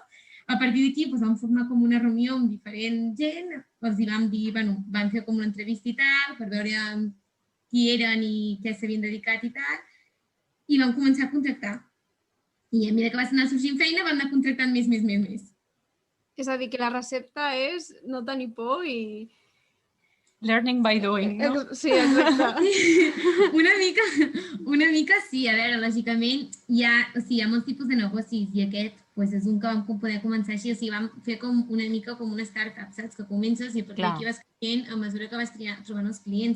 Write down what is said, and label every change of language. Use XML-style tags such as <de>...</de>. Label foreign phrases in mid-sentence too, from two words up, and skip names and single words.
<ca>A partir d'aquí vam formar com una reunió amb diferent gent, els hi vam dir, bueno, vam fer com una entrevista i tal, per veure qui eren i què s'havien dedicat i tal, i vam començar a contractar. I a mesura que vas anar sorgint feina, vam anar contractant més. És a dir, que la recepta és no tenir por i...</ca> <en>Learning by doing,</en> <ca>no? Sí, exacte. Una mica sí. A veure, lògicament, hi ha molts tipus de negocis i aquest és un que vam poder començar així. O sigui, vam fer una mica com una startup, saps? Que comences i a partir d'aquí vas creixent a mesura que vas trobant els clients.</ca>